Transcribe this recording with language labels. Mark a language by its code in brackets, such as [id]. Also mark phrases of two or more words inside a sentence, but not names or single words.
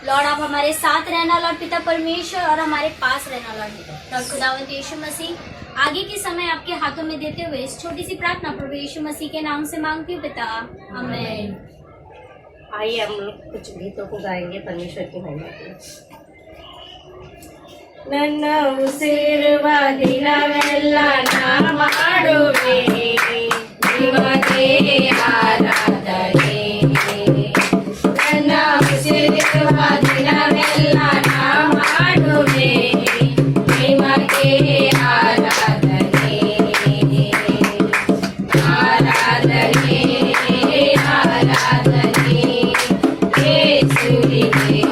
[hi] लॉर्ड आप हमारे साथ रहना लॉर्ड पिता परमेश्वर, और हमारे पास रहना लॉर्ड खुदावंत यीशु मसीह। आगे के समय आपके हाथों में देते हुए इस छोटी सी प्रार्थना प्रभु यीशु मसीह के नाम से मांगती हूँ पिता, आमीन। आइए हम लोग कुछ गीतों को गाएंगे परमेश्वर की महिमा के लिए। [kn] ನನ್ನ ಉಸಿರುವಾದಿನವೆಲ್ಲ ನಾ ಮಾಡುವೆ ನಿಮಗೆ ಆರಾಧನೆ, ನನ್ನ ಉಸಿರುವಾದಿನವೆಲ್ಲ ನಾ ಮಾಡುವೆ ನಿಮಗೆ ಆರಾಧನೆ, ಆರಾಧನೆ ಆರಾಧನೆ ಯೇಸುವಿಗೆ